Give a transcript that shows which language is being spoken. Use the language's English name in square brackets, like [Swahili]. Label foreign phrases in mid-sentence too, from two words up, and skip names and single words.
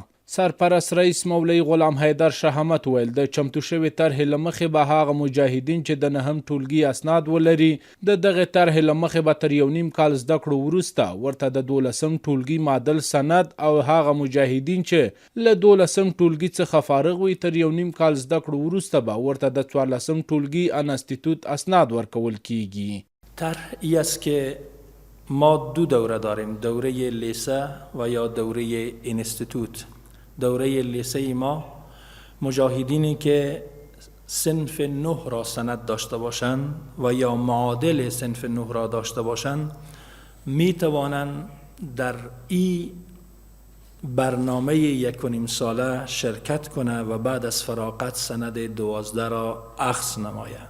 [Pashto] سرپرست رئیس مولوي غلام حیدر شهامت ویل د چمتو شوې طرحې له مخې به هغه مجاهدین چې د نهم ټولګي اسناد ولري د دغې طرحې له مخې به تر 1.5 کال زده کړو وروسته ورته د 12م ټولګي معدل سند او هغه مجاهدین چې له 12م ټولګي څخه فارغ وي تر 1.5 کال زده کړو وروسته به ورته د 14م ټولګي انستیتوت اسناد ورکول کیږي. [Persian] طرح ای است که ما 2 دوره داریم، دوره لیسه و یا دوره انستیتوت. دوره لیسه ما مجاهدینی که صنف 9 را سند داشته باشند و یا معادل صنف 9 را داشته باشند می توانند در این برنامه 1.5 ساله شرکت کنه و بعد از فراغت سند 12 را اخذ نمایند.